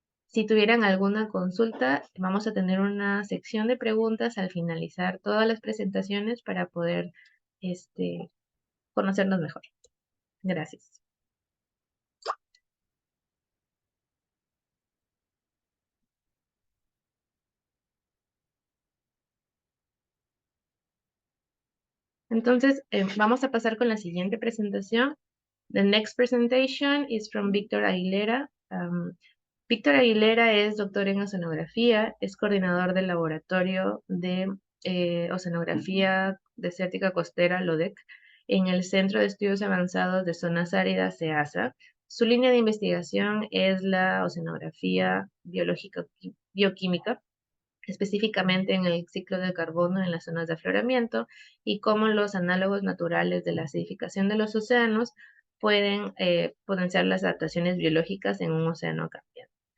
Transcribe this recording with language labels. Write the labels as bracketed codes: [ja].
[es] Si tuvieran alguna consulta, vamos a tener una sección de preguntas al finalizar todas las presentaciones para poder conocernos mejor. Gracias. Entonces, vamos a pasar con la siguiente presentación. [en] The next presentation is from Víctor Aguilera. [es] Víctor Aguilera es doctor en oceanografía, es coordinador del laboratorio de oceanografía desértica costera, LODEC, en el Centro de Estudios Avanzados de Zonas Áridas, CEASA. Su línea de investigación es la oceanografía biológica bioquímica, específicamente en el ciclo de carbono en las zonas de afloramiento y cómo los análogos naturales de la acidificación de los océanos pueden potenciar las adaptaciones biológicas en un océano cambiante.